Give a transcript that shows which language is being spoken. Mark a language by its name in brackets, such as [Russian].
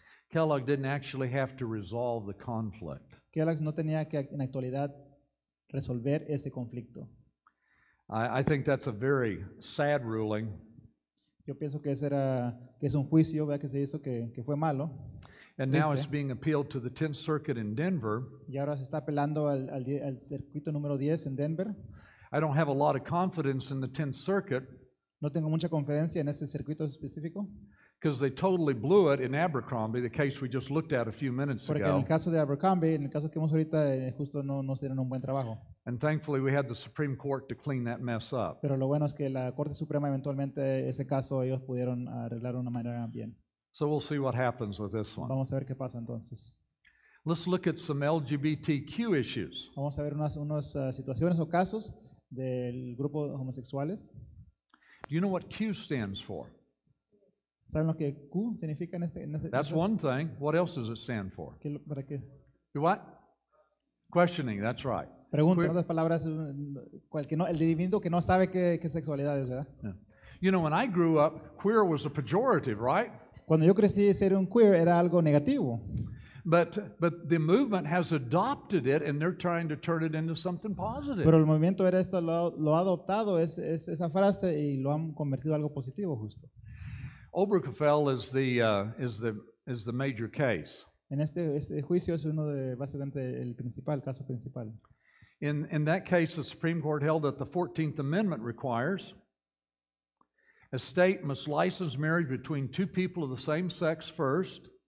[English] Kellogg didn't actually have to resolve the conflict. [Spanish] Kellogg's no tenía que en la actualidad resolver ese conflicto. [English] I think that's a very sad ruling. [Spanish] Yo pienso que es un juicio, ¿verdad? Que se hizo que fue malo. [English] And now [Spanish] Triste. [English] it's being appealed to the 10th Circuit in Denver. [Spanish] Y ahora se está apelando al circuito número 10 en Denver. [English] I don't have a lot of confidence in the 10th Circuit [Spanish] No tengo mucha confidencia en ese circuito específico, [English] because they totally blew it in Abercrombie, the case we just looked at a few minutes [Spanish] porque en [English] ago. [Spanish] el caso de Abercrombie, en el caso que vemos ahorita, justo no hicieron un buen trabajo. [English] And thankfully, we had the Supreme Court to clean that mess up. [Spanish] Pero lo bueno es que la Corte Suprema eventualmente ese caso ellos pudieron arreglar de una manera bien. [English] So we'll see what happens with this one. [Spanish] Vamos a ver qué pasa entonces. [English] Let's look at some LGBTQ issues. [Spanish] Vamos a ver unas situaciones o casos del grupo de homosexuales. [English] Do you know what Q stands for? [Spanish] ¿Saben lo que Q significa en este? [English] That's one thing. What else does it stand for? [Spanish] ¿Para qué? [English] What? Questioning, that's right. [Spanish] Pregunta, en [English] Queer- [Spanish] otras palabras, el individuo que no sabe qué sexualidad es, ¿verdad? [English] Yeah. You know, when I grew up, queer was a pejorative, right? [Spanish] Cuando yo crecí, ser un queer era algo negativo. [English] But the movement has adopted it, and they're trying to turn it into something positive. [Spanish] Pero el movimiento era esto, lo ha adoptado es esa frase y lo han convertido en algo positivo justo. [English] Obergefell is the major case. [Spanish] En este juicio es básicamente el caso principal. [English] In that case, the Supreme Court held that the 14th Amendment requires a state must license marriage between two people of the same sex first,